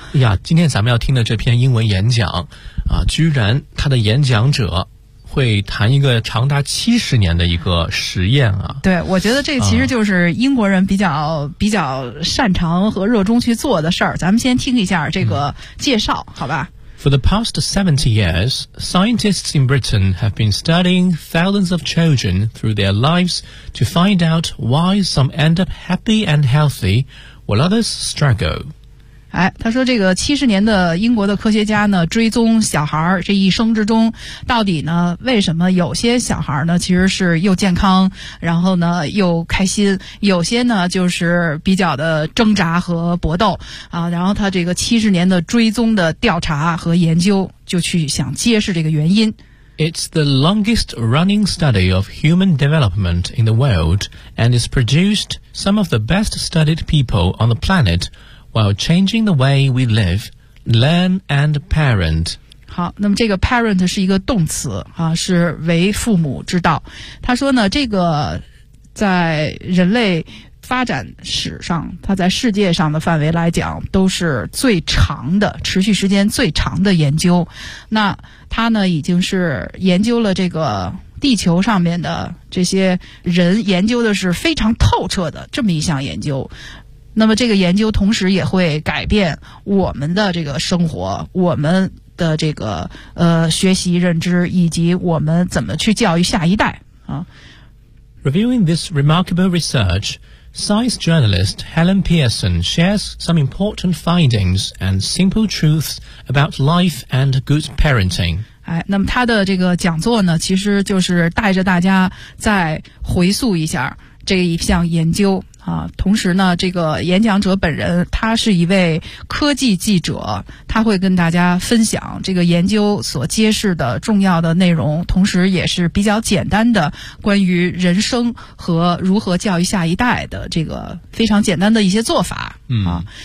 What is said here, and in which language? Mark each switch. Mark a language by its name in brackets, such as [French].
[Chinese] 哎呀，今天咱们要听的这篇英文演讲啊，居然他的演讲者会谈一个长达70年的一个实验啊。对，我觉得这其实就是英国人比较擅长和热衷去做的事儿。咱们先听一下这个介绍、好吧。 [English] For the past 70 years, scientists in Britain have been studying thousands of children through their lives to find out why some end up happy and healthy while others struggle. [Chinese] 哎，他说这个70年的英国的科学家呢，追踪小孩这一生之中，到底呢为什么有些小孩呢其实是又健康然后呢又开心，有些呢就是比较的挣扎和搏斗啊。然后他这个70年的追踪的调查和研究就去想揭示这个原因。 [English] It's the longest running study of human development in the world and is produced some of the best studied people on the planetWhile changing the way we live, learn, and parent. [Chinese] 好，那么这个 parent 是一个动词啊，是为父母之道。他说呢，这个在人类发展史上，他在世界上的范围来讲，都是最长的，持续时间最长的研究。那他呢，已经是研究了这个地球上面的这些人，研究的是非常透彻的这么一项研究。那么这个研究同时也会改变我们的这个生活，我们的这个学习认知，以及我们怎么去教育下一代啊。 [English] Reviewing this remarkable research, science journalist Helen Pearson shares some important findings and simple truths about life and good parenting. [Chinese] 哎，那么他的这个讲座呢，其实就是带着大家再回溯一下这一项研究啊。同时呢，这个演讲者本人他是一位科技记者，他会跟大家分享这个研究所揭示的重要的内容，同时也是比较简单的关于人生和如何教育下一代的这个非常简单的一些做法啊。